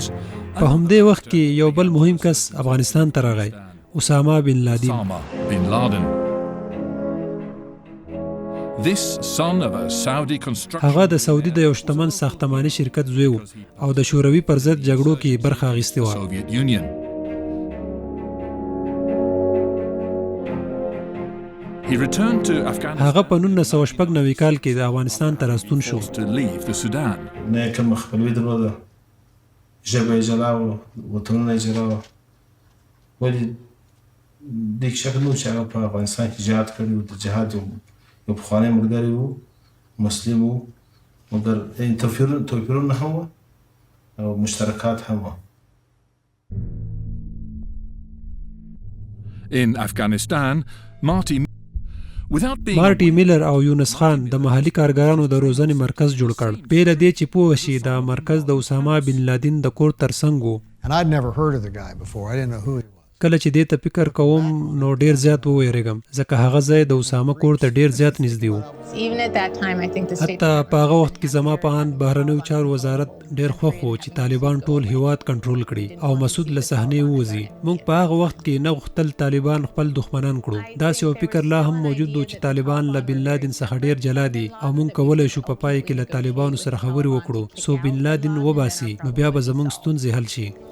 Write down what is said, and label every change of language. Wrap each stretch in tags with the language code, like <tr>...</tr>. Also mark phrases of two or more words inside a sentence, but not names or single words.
<ps>په همدې وخت کې یو بل مهم کس افغانستان ته راغی، اسامه بن لادن.</ps> <en>Osama bin Laden. This son of a Saudi construction.</en> <ps>هغه د سعودي د یو شتمن ساختماني شرکت زوی و او د شوروي پر ضد جګړو کې برخه اخیستې وه.</ps> <en>Soviet Union. He returned to Afghanistan</en> <ps>هغه په 1996 کال کې د افغانستان ته راستون شو.</ps> <en>to leave the Sudan.</en> <ps>نه کوم خپلوي درلوده، ژبه یې جلا وه، وطنونه یې جلا وه. ولې دې شک نه و چې هغه په افغانستان کې جهاد کړی و. د جهاد یو پخوانی ملګری و، مسلم و، مګر توپیرونه هم وه او مشترکات هم وه.</ps> <en>In Afghanistan,</en> <ps>مارټي میلر او یونس خان د محلي کارګرانو د روزنې مرکز جوړ کړ. بیله دې چې پوه شي دا مرکز د اسامه بن لادن د کور ترڅنګ و.</ps> <en>And I'd never heard of the guy before. I didn't know who he was.</en> <ps>کله چې دې ته فکر کوم نو ډیر زیات وویریږم ځکه هغه ځای د اسامه کور ته ډیر زیات نږدې و.</ps> <en>Even at that time, I think the state.</en> <ps>حتی په هغه وخت کې زما په اند بهرنیو چارو وزارت ډیر خوښ و چې طالبان ټول هیواد کنټرول کړي او مسعود له صحنې ووځي. موږ په هغه وخت کې نه غوښتل طالبان خپل دښمنان کړو. داسې یو فکر لا هم موجود و چې طالبان له بن لادن څخه ډیر جلا دي او موږ کولی شو په پای کې له طالبانو سره خبرې وکړو سو بن لادن وباسي، نو بیا به زموږ ستونزې حل شي.</ps>